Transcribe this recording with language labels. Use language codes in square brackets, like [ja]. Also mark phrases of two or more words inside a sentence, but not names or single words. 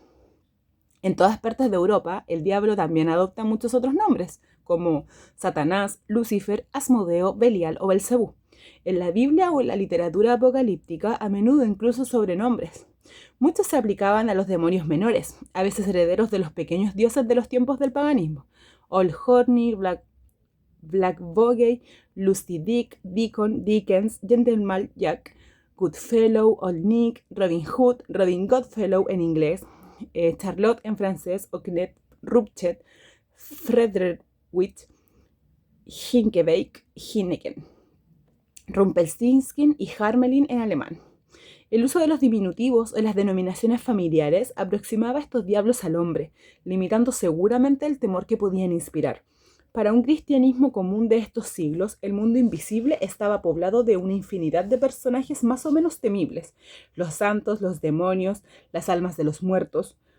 [es] En todas partes de Europa, el diablo también adopta muchos otros nombres, como Satanás, Lucifer, Asmodeo, Belial o Belcebú. En la Biblia o en la literatura apocalíptica, a menudo incluso sobrenombres. Muchos se aplicaban a los demonios menores, a veces herederos de los pequeños dioses de los tiempos del paganismo. Olhorni, Black Bogey, Lusty Dick, Deacon, Dickens, Gentleman Jack, Goodfellow, Old Nick, Robin Hood, Robin Goodfellow en inglés, Charlotte en francés, Oknet, Rupchet, Frederwitz, Hinkebeck, Hinneken, Rumpelstiltskin y Harmelin en alemán. El uso de los diminutivos o las denominaciones familiares aproximaba a estos diablos al hombre, limitando seguramente el temor que podían inspirar. Para un cristianismo común de estos siglos, el mundo invisible estaba poblado de una infinidad de personajes más o menos temibles: los santos, los demonios, las almas de los muertos.